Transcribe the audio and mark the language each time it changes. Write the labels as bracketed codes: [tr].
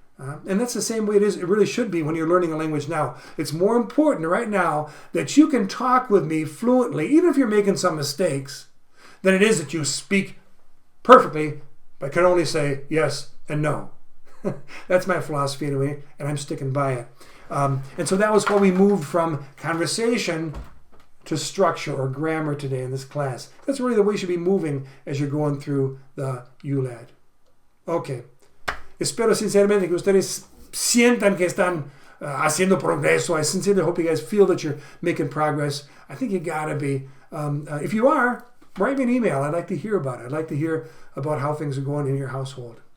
[en] And that's the same way it is. It really should be when you're learning a language now. It's more important right now that you can talk with me fluently, even if you're making some mistakes, than it is that you speak perfectly, but can only say yes and no. That's my philosophy anyway, and I'm sticking by it. And so that was how we moved from conversation to structure or grammar today in this class. That's really the way you should be moving as you're going through the Ulat. Okay. [es] Espero sinceramente que ustedes sientan que están haciendo progreso. [en] I sincerely hope you guys feel that you're making progress. I think you gotta be. If you are, write me an email. I'd like to hear about it. I'd like to hear about how things are going in your household.